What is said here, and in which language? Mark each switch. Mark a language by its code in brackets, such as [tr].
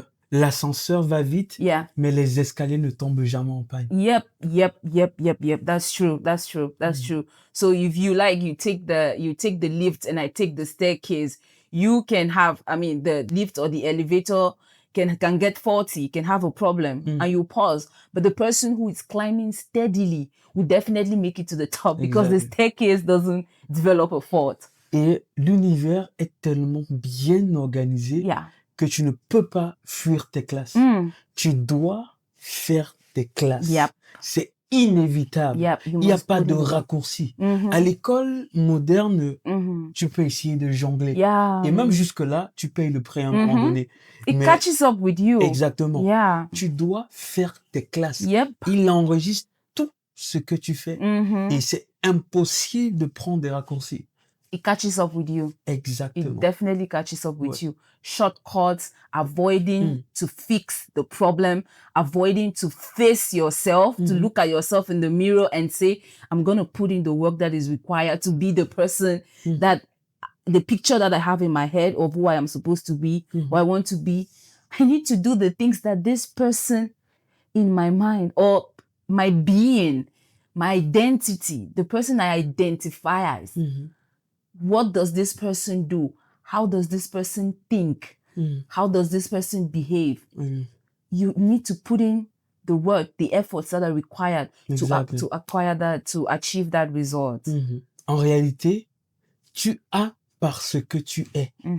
[fr] L'ascenseur va vite, mais les escaliers ne tombent jamais en panne. [en] Yep. That's true. So if you take the lift and I take the staircase, you can have, the lift or the elevator can get faulty, can have a problem, and you pause. But the person who is climbing steadily will definitely make it to the top because the staircase doesn't develop a fault. [fr] Et l'univers est tellement bien organisé que tu ne peux pas fuir tes classes. Tu dois faire tes classes. C'est inévitable. Il n'y a pas de raccourci. À l'école moderne, tu peux essayer de jongler. Et même jusque-là, tu payes le prix à un moment donné. [en] It catches up with you. [fr] Exactement. Tu dois faire tes classes. Il enregistre tout ce que tu fais. Et c'est impossible de prendre des raccourcis. [en] It catches up with you. [fr] Exactement. [en] It definitely catches up with you. Shortcuts, avoiding to fix the problem, avoiding to face yourself, to look at yourself in the mirror and say, I'm going to put in the work that is required to be the person that, the picture that I have in my head of who I am supposed to be, who I want to be. I need to do the things that this person in my mind or my being, my identity, the person I identify as. What does this person do? How does this person think? How does this person behave? You need to put in the work, the efforts that are required to acquire that, to achieve that result. [fr] En réalité, tu as parce que tu es.